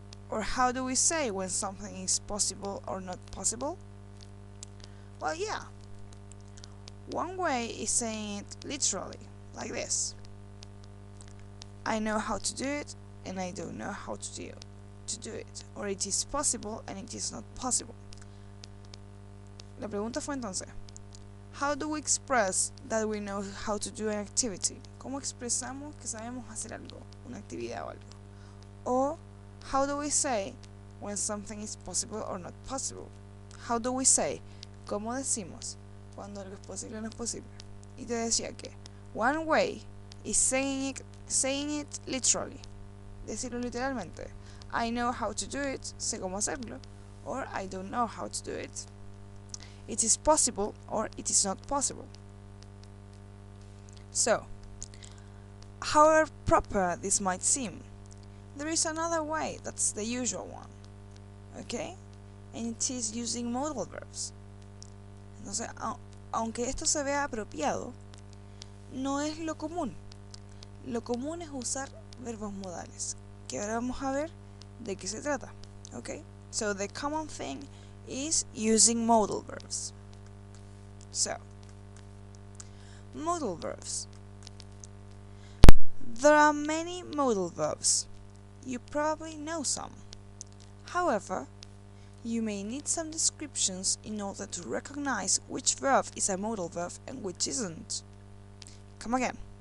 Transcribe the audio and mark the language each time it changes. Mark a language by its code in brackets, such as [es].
[en] Or how do we say when something is possible or not possible? Well, yeah. One way is saying it literally, like this. I know how to do it, and I don't know how to do it. Or it is possible and it is not possible. [es] La pregunta fue entonces, [en] how do we express that we know how to do an activity? [es] ¿Cómo expresamos que sabemos hacer algo, una actividad o algo? [en] Or how do we say when something is possible or not possible? How do we say? [es] ¿Cómo decimos cuando algo es posible o no es posible? Y te decía que [en] one way is saying it literally. [es] Decirlo literalmente. [en] I know how to do it, [es] sé cómo hacerlo. [en] Or I don't know how to do it. It is possible or it is not possible. So, however proper this might seem, there is another way that's the usual one, okay? And it is using modal verbs. [es] Entonces, aunque esto se vea apropiado, no es lo común. Lo común es usar verbos modales, que ahora vamos a ver de qué se trata, okay? [en] So the common thing is using modal verbs. So, modal verbs. There are many modal verbs. You probably know some. However, you may need some descriptions in order to recognize which verb is a modal verb and which isn't. Come again.